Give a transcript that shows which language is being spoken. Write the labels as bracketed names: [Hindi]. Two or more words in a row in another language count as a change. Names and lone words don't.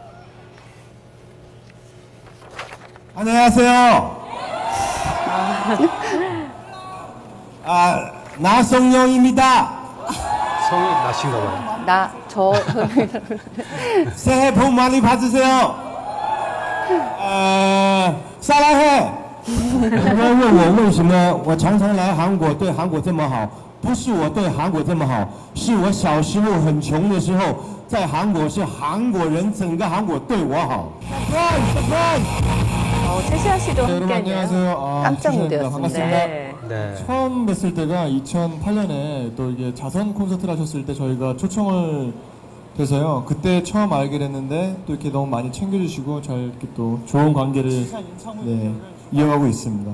[Korean] 안녕하세요. 나성룡입니다. 성이 나신가 봐요. 새해 복 많이 받으세요. 사랑해. [Chinese] 很多人问我为什么我常常来韩国，对韩国这么好，不是我对韩国这么好，是我小时候很穷的时候，在韩国是韩国人整个韩国对我好。 [Korean] 최시아 씨도 함께하네요. 안녕하세요. 깜짝 놀랐습니다. 반갑습니다. 처음 뵀을 때가 2008년에 또 이게 자선 콘서트를 하셨을 때 저희가 초청을 돼서요. 그때 처음 알게 됐는데 또 이렇게 너무 많이 챙겨주시고 잘 이렇게 또 좋은 관계를 이어가고 있습니다.